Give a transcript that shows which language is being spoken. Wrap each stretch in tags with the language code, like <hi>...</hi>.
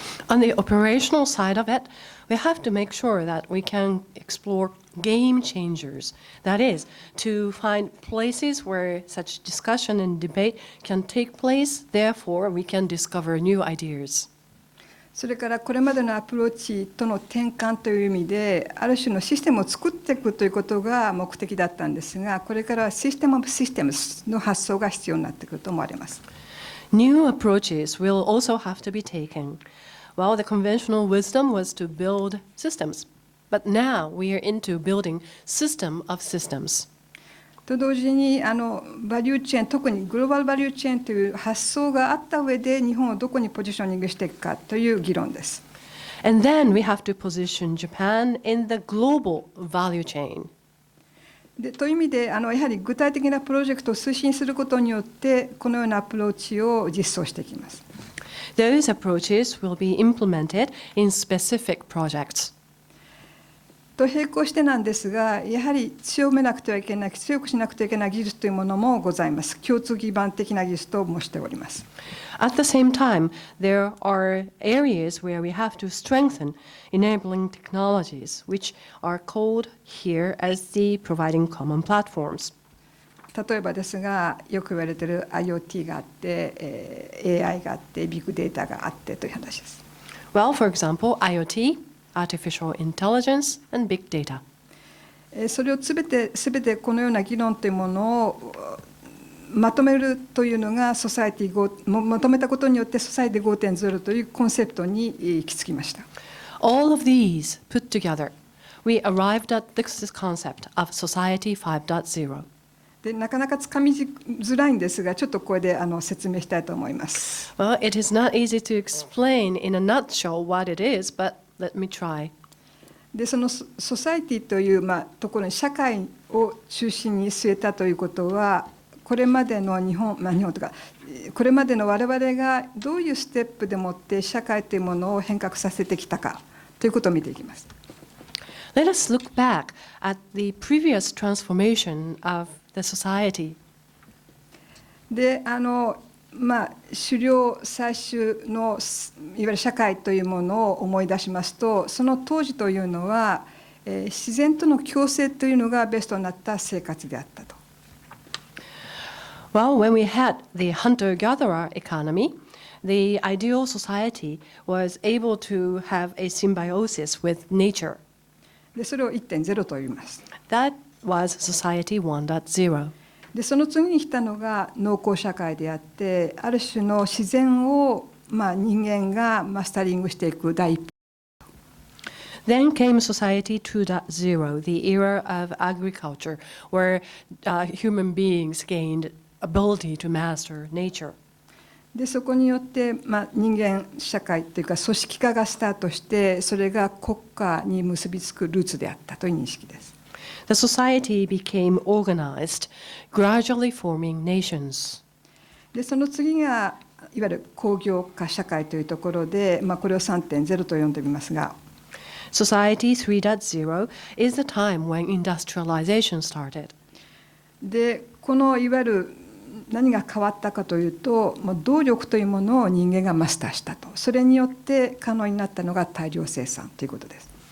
<en>On the operational side of it, we have to make sure that we can explore game changers. That is, to find places where such discussion and debate can take place, therefore we can discover new ideas.</en> <ja>それからこれまでのアプローチとの転換という意味で、ある種のシステムを作っていくということが目的だったんですが、これからはシステムオブシステムスの発想が必要になってくると思われます。</ja> <en>New approaches will also have to be taken. Well, the conventional wisdom was to build systems, but now we are into building system of systems.</en> <ja>と同時にバリューチェーン、特にグローバルバリューチェーンという発想があった上で日本をどこにポジショニングしていくかという議論です。</ja> <en>And then we have to position Japan in the global value chain.</en> <ja>でという意味でやはり具体的なプロジェクトを推進することによってこのようなアプローチを実装していきます。</ja> <en>Those approaches will be implemented in specific projects.</en> <ja>と並行してなんですが、やはり強めなくてはいけない、強くしなくてはいけない技術というものもございます。共通基盤的な技術と申しております。</ja> <en>At the same time, there are areas where we have to strengthen enabling technologies, which are called here as the providing common platforms.</en> <ja>例えばですが、よく言われている IoT があって、AI があって、ビッグデータがあってという話です。</ja> <en>Well, for example, IoT, artificial intelligence, and big data.</en> <ja>それをすべてこのような議論というものをまとめるというのがソサエティまとめたことによってソサエティ 5.0 というコンセプトに行き着きました。</ja> <en>All of these put together, we arrived at this concept of Society 5.0.</en> <ja>でなかなかつかみづらいんですが、ちょっとこれで説明したいと思います。</ja> <en>Well, it is not easy to explain in a nutshell what it is, but let me try.</en> <ja>でそのソサエティという、ところに社会を中心に据えたということは、これまでの日本とかこれまでの我々がどういうステップでもって社会というものを変革させてきたかということを見ていきます。</ja> <en>Let us look back at the previous transformation of the society.</en> <ja>で狩猟採集のいわゆる社会というものを思い出しますと、その当時というのは、自然との共生というのがベストになった生活であったと。</ja> <en>Well, when we had the hunter-gatherer economy, the ideal society was able to have a symbiosis with nature.</en> <ja>でそれを 1.0 と言います。</ja> <en>That was Society 1.0.</en> <ja>でその次に来たのが農耕社会であって、ある種の自然を、人間がマスタリングしていく第一歩。</ja> <en>Then came Society 2.0, the era of agriculture, where human beings gained ability to master nature.</en> <ja>でそこによって、人間社会というか組織化がスタートして、それが国家に結びつくルーツであったという認識です。</ja> <en>The society became organized, gradually forming nations.</en> <ja>でその次がいわゆる工業化社会というところで、これを 3.0 と呼んでみますが。</ja> <en>Society 3.0 is the time when industrialization started.</en> <ja>でこのいわゆる何が変わったかというと、もう動力というものを人間がマスターしたと、それによって可能になったのが大量生産ということです。</ja>